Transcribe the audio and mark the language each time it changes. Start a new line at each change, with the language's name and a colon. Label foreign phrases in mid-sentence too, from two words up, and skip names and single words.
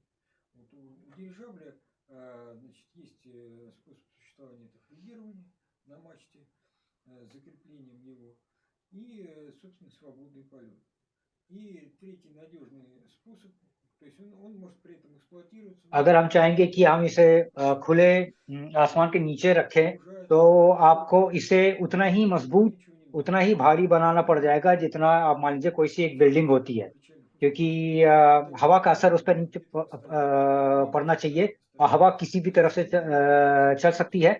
Russian: Вот у дирижабля значит, есть способ существования – это флюгирование на мачте с закреплением его и, собственно, свободный полет. И третий надежный способ, то есть он может при этом эксплуатироваться.
Hindi: अगर हम चाहेंगे कि हम इसे खुले आसमान के नीचे रखें तो आपको इसे उतना ही मजबूत, उतना ही भारी बनाना पड़ जाएगा जितना आप मान लीजिए कोई सी एक बिल्डिंग होती है, क्योंकि हवा का असर उस पर नीचे पड़ना चाहिए और हवा किसी भी तरफ से चल सकती है.